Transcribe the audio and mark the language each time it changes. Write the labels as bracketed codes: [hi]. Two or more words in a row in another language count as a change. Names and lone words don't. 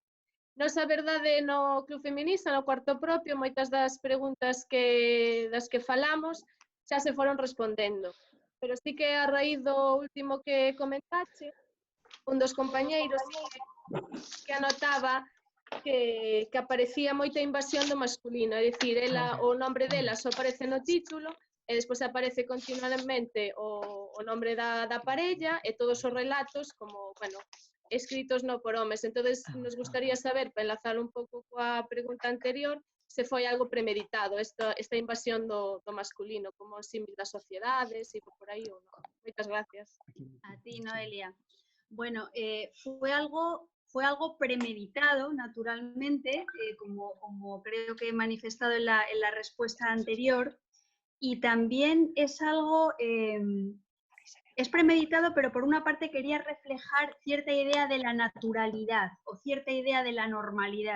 [gl] Nos, a verdade, no Club Feminista, no cuarto propio, moitas das preguntas das que falamos xa se foron respondendo, pero sí que a raíz do último que comentaste, un dos compañeiros que anotaba que aparecía moita invasión do masculino, é dicir, o nombre dela só aparece no título e despois aparece continuamente o nombre da parella e todos os relatos como, bueno, escritos no por homes. [es] Entonces, nos gustaría saber, para enlazar [gl] un pouco coa pregunta anterior, se foi algo premeditado, esta invasión do masculino, como símil das sociedades e por aí ou non. Moitas gracias. A ti, Noelia. [es] Bueno, fue algo premeditado, naturalmente, como creo que he manifestado en la respuesta anterior, y también es algo, es premeditado, pero por una parte quería reflejar cierta idea de la naturalidad o cierta idea de la normalidad.